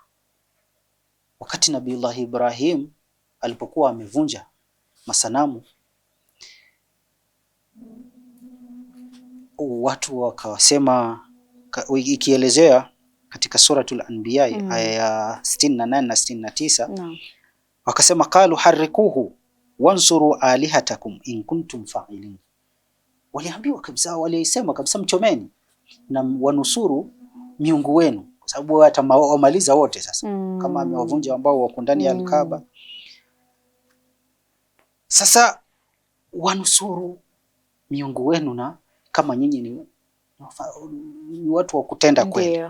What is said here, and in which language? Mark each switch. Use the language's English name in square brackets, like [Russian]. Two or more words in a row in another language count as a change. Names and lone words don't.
[Swahili] Wakati Nabiullah Ibrahim alipokuwa amevunja masanamu, watu wakasema, ikielezea katika suratul Anbiya aya ya 68 na 69, wakasema [Arabic] قالوا حرقوه وانصروا آلهتكم إن كنتم فاعلين. [Swahili] Waliambiwa kabisa, walisema kabisa mchomeni na wanusuru miungu wenu, kwa sababu hata wamaliza wote sasa kama amewavunja ambao wako ndani ya Al-Kaaba. Sasa wanusuru miungu wenu na kama nyinyi ni watu wa kutenda kweli.